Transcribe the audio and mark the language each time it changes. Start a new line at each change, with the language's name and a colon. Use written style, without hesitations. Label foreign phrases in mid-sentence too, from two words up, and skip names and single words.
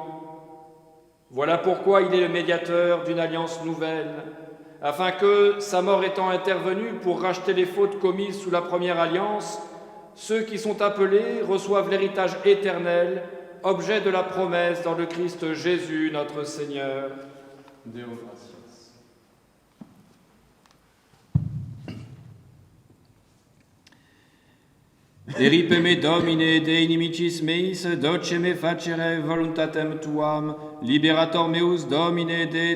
French: Voilà pourquoi il est le médiateur d'une alliance nouvelle, afin que, sa mort étant intervenue pour racheter les fautes commises sous la première alliance, ceux qui sont appelés reçoivent l'héritage éternel, objet de la promesse dans le Christ Jésus notre Seigneur.
Latin: Deo gratias. Eripe me Domine de inimicis meis, doce me facere voluntatem tuam, liberator meus Domine